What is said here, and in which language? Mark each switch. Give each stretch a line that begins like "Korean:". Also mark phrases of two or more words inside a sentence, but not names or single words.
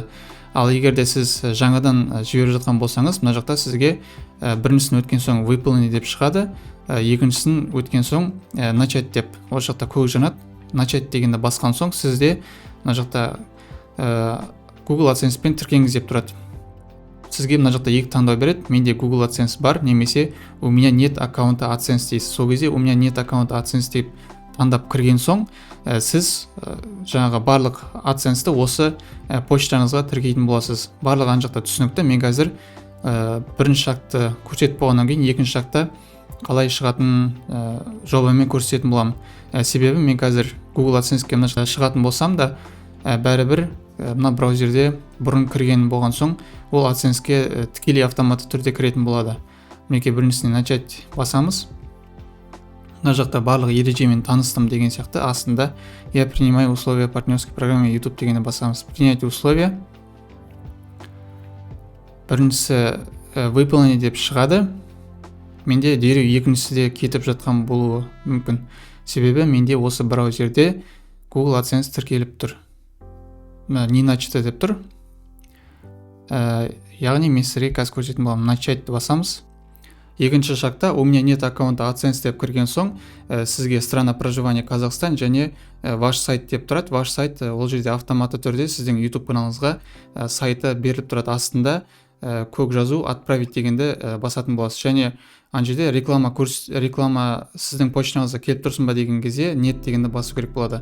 Kazakh: Ал егер де сіз жаңадан жіберіп жатқан болсаңыз, мына жақта сізге біріншісін өткен соң выполнение деп шығады, екіншісін өткен соң начать деп, ол жақта көк жанады. Начать дегенді басқан соң сізде мына жақта Google AdSense-пен тіркеңіз деп тұрады. Сізге мына жақта екі таңдау береді. Менде Google AdSense бар, немесе
Russian: у меня нет аккаунта AdSense
Kazakh: дейсіз. Сол кезде
Russian: у меня нет аккаунта AdSense
Kazakh: деп таңдап кірген соң, сіз жаңағы барлық AdSense-ті осы почтаңызға тіркейтін боласыз. Барлығы ана жақта түсінікті. Мен қазір бірінші шагты көрсетіп болғаннан кейін екінші шагта қалай шығатын жобамен көрсететін боламын. Себебі мен қазір Google AdSense-ке мына жақта шығатын болсам да, бәрібір мына браузерде бұрын кірген болған соң, ол AdSense-ке тікелей автоматты түрде кіретін болады. Мінекей біріншісіне начать басамыз. Мына жақта барлық ережемен таныстым деген сияқты, астында
Russian: я принимаю условия партнерской программы YouTube
Kazakh: дегенді басамыз.
Russian: Принять условия.
Kazakh: Біріншісі выполнение деп шығады. Менде дереу екіншісі де кетіп жатқан болуы мүмкін. Себебі менде осы браузерде Google AdSense тіркеліп тұр.
Russian: Не начато
Kazakh: деп тұр. Яғни мен сізге қазір көрсететін боламын. Начать басамыз. Екінші шагта
Russian: у меня нет аккаунта AdSense
Kazakh: деп кірген соң, сізге
Russian: страна проживания
Kazakh: Казахстан және
Russian: ваш сайт
Kazakh: деп тұрады.
Russian: Ваш сайт
Kazakh: ол жерде автоматты түрде сіздің YouTube каналыңызға сайты беріліп тұрады. Астында көк жазу отправить дегенді басатын боласыз. Және ана жерде реклама сіздің почтаңызға келіп тұрсын ба деген кезде нет дегенді басу керек болады.